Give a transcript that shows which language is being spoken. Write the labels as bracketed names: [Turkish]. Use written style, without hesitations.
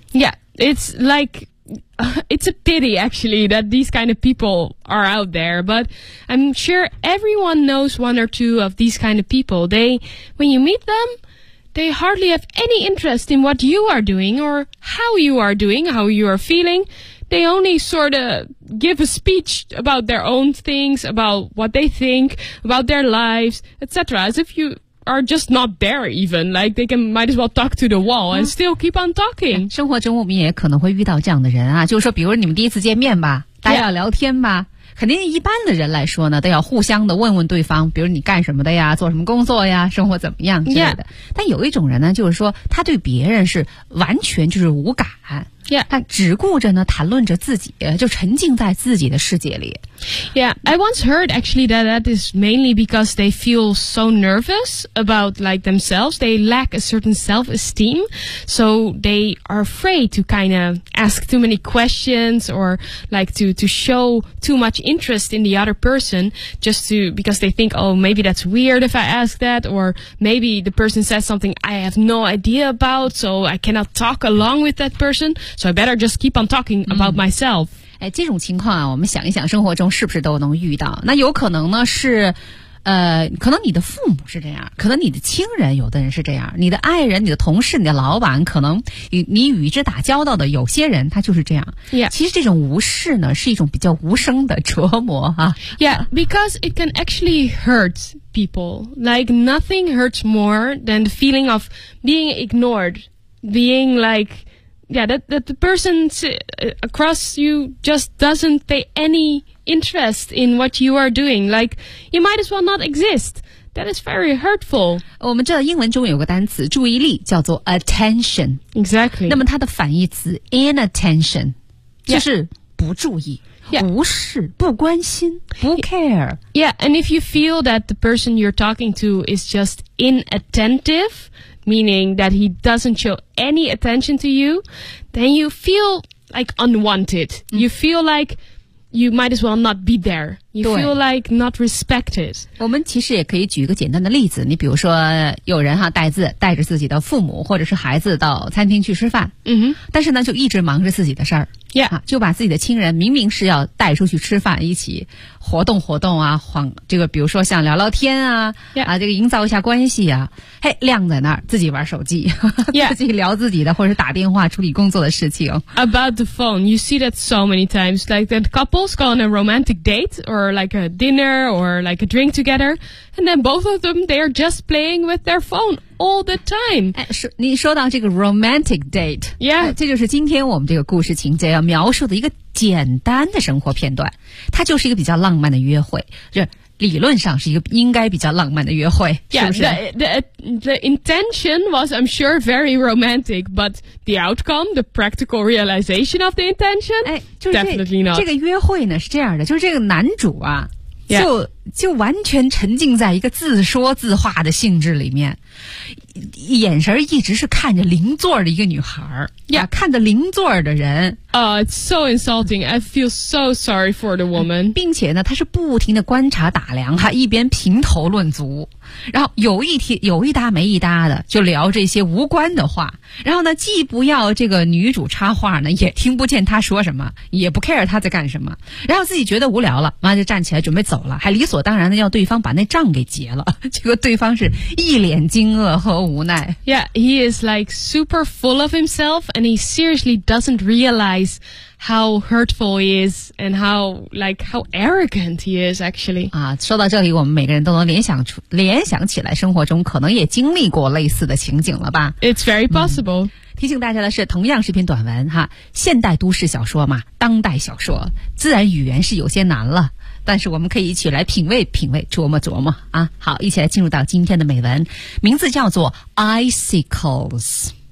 [English] Yeah, it's likeIt's a pity, actually, that these kind of people are out there. But I'm sure everyone knows one or two of these kind of people. They, when you meet them, they hardly have any interest in what you are doing or how you are doing, how you are feeling. They only sort of give a speech about their own things, about what they think, about their lives, etc. As if youare just not there even, like they can might as well talk to the wall and still keep on talking. [Chinese] 生活中我们也可能会遇到这样的人啊，就是说比如你们第一次见面吧，大家要聊天吧、肯定一般的人来说呢都要互相的问问对方，比如你干什么的呀，做什么工作呀，生活怎么样之类的、但有一种人呢，就是说他对别人是完全就是无感。 [English] Yeah. [Chinese] 他只顾着呢谈论着自己，就沉浸在自己的世界里。 [English] Yeah, I once heard actually that is mainly because they feel so nervous about like themselves. They lack a certain self-esteem, so they are afraid to kind of ask too many questions or like to show too much interest in the other person just to, because they think, oh, maybe that's weird if I ask that, or maybe the person says something I have no idea about, so I cannot talk along with that person. So I better just keep on talking about myself. [Chinese] 这种情况啊，我们想一想，生活中是不是都能遇到？那有可能呢是，可能你的父母是这样，可能你的亲人有的人是这样，你的爱人、你的同事、你的老板，可能你与之打交道的有些人他就是这样。 [English] Yeah. [Chinese] 其实这种无视呢，是一种比较无声的折磨哈。 [English] Yeah, because it can actually hurt people. Like nothing hurts more than the feeling of being ignored, being like. Yeah, that the person across you just doesn't pay any interest in what you are doing. Like, you might as well not exist. That is very hurtful. [Chinese] 我们知道英文中有个单词注意力叫做 attention. [English] Exactly. [Chinese] 那么它的反义词 inattention, 就是不注意。 [English] Yeah. [Chinese] 无视不关心不 care. [English] Yeah, and if you feel that the person you're talking to is just inattentive, meaning that he doesn't show any attention to you, then you feel like unwanted.、Mm. You feel like you might as well not be there. You feel like not respected. [Chinese] 我们其实也可以举一个简单的例子，你比如说有人哈带着自己的父母或者是孩子到餐厅去吃饭、 mm-hmm. 但是呢就一直忙着自己的事儿。 [English] Yeah. [Chinese] 啊、就把自己的亲人明明是要带出去吃饭一起活动活动啊晃这个比如说像聊聊天啊、 [English] yeah. [Chinese] 啊这个营造一下关系啊嘿晾在那儿自己玩手机、 [English] yeah. [Chinese] 自己聊自己的或者打电话处理工作的事情。 [English] About the phone, you see that so many times, like that couples go on a romantic date or like a dinner or like a drink together, and then both of them, they are just playing with their phone. All the time. [Chinese] 你说到这个 [English] romantic date. Yeah. [Chinese] 这就是今天我们这个故事情节要描述的一个简单的生活片段。它就是一个比较浪漫的约会。理论上是一个应该比较浪漫的约会。 [English] Yeah, [Chinese] 是不是 [English] the intention was, I'm sure, very romantic, but the outcome, the practical realization of the intention,、 [Chinese] 就是、 [English] definitely not. [Chinese] 这个约会呢是这样的就是这个男主啊、 [English] yeah. [Chinese] 就完全沉浸在一个自说自话的性质里面。眼神一直是看着邻座的一个女孩 [English] yeah,、 [Chinese] 啊、看着邻座的人 [English] It's so insulting. I feel so sorry for the woman. [Chinese] 并且呢她是不停地观察打量她一边评头论足然后有一搭没一搭的就聊这些无关的话然后呢既不要这个女主插话呢也听不见她说什么也不 care 她在干什么然后自己觉得无聊了妈就站起来准备走了还理所当然的要对方把那账给结了结果对方是一脸惊愕和无奈 [English] Yeah, he is like super full of himself and he seriously doesn't realizehow hurtful he is and how arrogant he is actually. [Chinese] 啊说到这里我们每个人都能联想起来生活中可能也经历过类似的情景了吧。 [English] It's very possible.、嗯、 [Chinese] 提醒大家的是同样是篇短文哈现代都市小说嘛当代小说自然语言是有些难了但是我们可以一起来品味品味琢磨琢磨啊好一起来进入到今天的美文名字叫做 Icicles。